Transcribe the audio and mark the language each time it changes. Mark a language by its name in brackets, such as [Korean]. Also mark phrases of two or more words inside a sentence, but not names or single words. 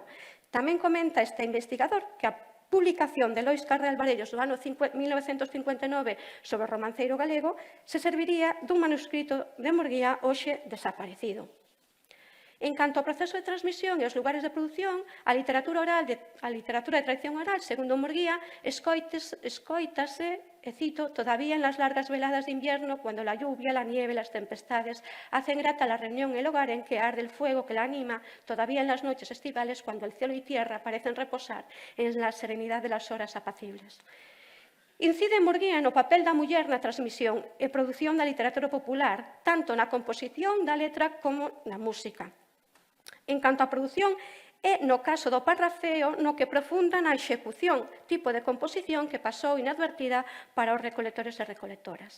[Galician] Tamén comenta este investigador que a publicación de Lois Carré Alvarellos do ano 1959 sobre o romanceiro galego se serviría dun manuscrito de Murguía hoxe desaparecido. En canto ao proceso de transmisión e aos lugares de produción, a literatura de tradición oral, segundo Murguía, escoítase, e cito, [Spanish] todavía en las largas veladas de invierno, cuando la lluvia, la nieve, las tempestades hacen grata la reunión en el hogar en que arde el fuego que la anima, todavía en las noches estivales, cuando el cielo y tierra parecen reposar en la serenidad de las horas apacibles. [Galician] Incide Murguía no papel da muller na transmisión e produción da literatura popular, tanto na composición da letra como na música. En canto á produción, é no caso do parrafeo no que profunda na execución, tipo de composición que pasou inadvertida para os recolectores e recolectoras.